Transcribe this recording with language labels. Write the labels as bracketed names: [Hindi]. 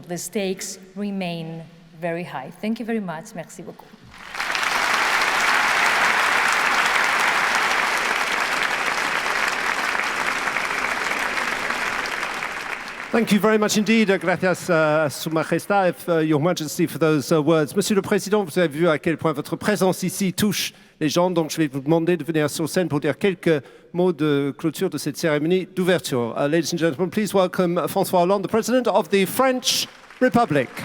[English] The stakes remain very high. Thank you very much. [French] Merci beaucoup. [English] Thank you very much indeed. [Spanish] Gracias, Su Majestad, [English] Your Majesty, for those words. [French] Monsieur le Président, vous avez vu à quel point votre présence ici touche les gens, donc je vais vous demander de venir sur scène pour dire quelques mots de clôture de cette cérémonie d'ouverture. [English] Ladies and gentlemen, please welcome François Hollande, the President of the French Republic.